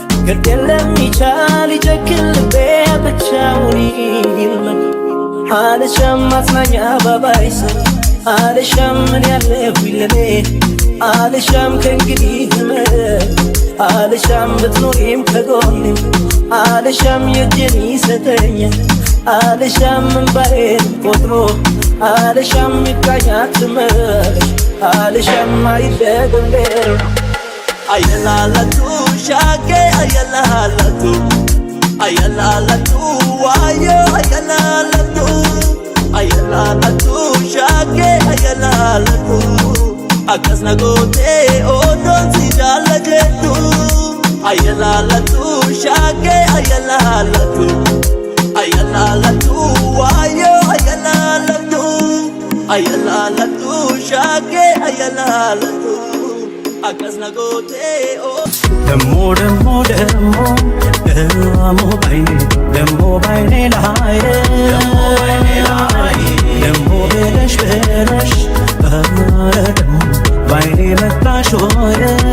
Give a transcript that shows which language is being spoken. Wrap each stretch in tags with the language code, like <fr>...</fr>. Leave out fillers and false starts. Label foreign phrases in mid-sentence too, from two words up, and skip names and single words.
<am>ግድ የለም ይቻል ይጨክል ልቤ ብቻውን ይልመድ አልሻም ማጽናኛ ባባይሰ አልሻም ምን ያለሁኝ ለኔ አልሻም ከእንግዲህ ህመም አልሻም ብትኖሪም ከጎኔ አልሻም የእጄን ይሰጠኛል አልሻም እንባዬን ቆጥሮ አልሻም ይብቃኛት ትመለሽ አልሻም አይደገም ሌላ</am> <om>Ayalalatu shake ayalalatu ayalalatu wayo ayalalatu ayalalatu shake ayalalatu akasna gote odon sijalajetu ayalalatu shake ayalalatu ayalalatu wayo ayalalatu ayalalatu shake ayalalatu</om> <am>ደሞ ደሞ ደሞ ደሞ ባይኔ ደሞ ባይኔ ላይ ደሞ ብለሽ ብለሽ ደሞ ባይኔ መጣሽ ሆይ</am>